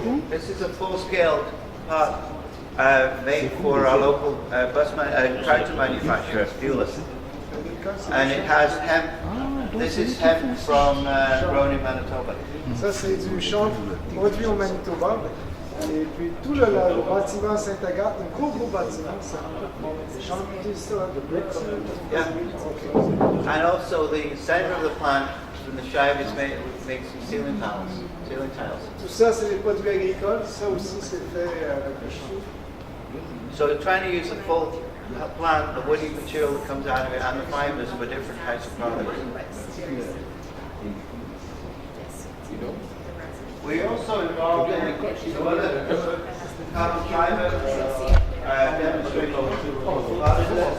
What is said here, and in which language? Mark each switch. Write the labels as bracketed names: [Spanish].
[English] This is a full scale part made for our local tractor manufacturer, Fuelist. And it has hemp. This is hemp from grown in Manitoba. [French] Ça, c'est du chanvre produit au Manitoba. Et puis tout le bâtiment Saint-Agathe, un gros bâtiment, c'est chanvre, de bricks. [English] Yeah. And also the center of the plant, from the shive, is made makes some ceiling tiles. [French] Tout ça, c'est des produits agricoles. Ça aussi, c'est fait avec le chou. [English] So we're trying to use the full plant, the woody material that comes out of it, and the fibers for different types of products. We also involved in some other carbon fiber demonstrations.